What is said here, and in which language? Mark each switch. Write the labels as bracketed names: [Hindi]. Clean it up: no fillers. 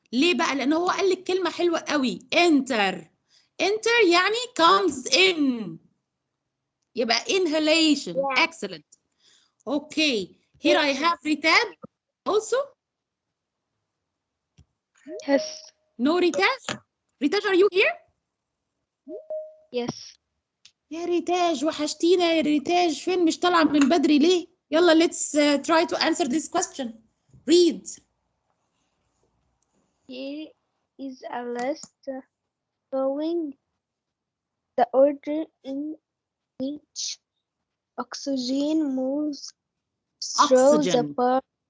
[Arabic] ليه بقى؟ لأن هو قال لك كلمة حلوة قوي. [English] enter [Arabic] يعني [English] comes in. [Arabic] يبقى inhalation. [English] Yeah. Excellent. Okay. Here I have Ritaj also. Yes. No Ritaj? Ritaj, are you here? Yes. [Arabic] يا ريتاج وحشتينا يا ريتاج، فين مش طالعة من بدري ليه؟ يلا [English] let's try to answer this question. Read. Here is a list showing the order in which oxygen moves through the part.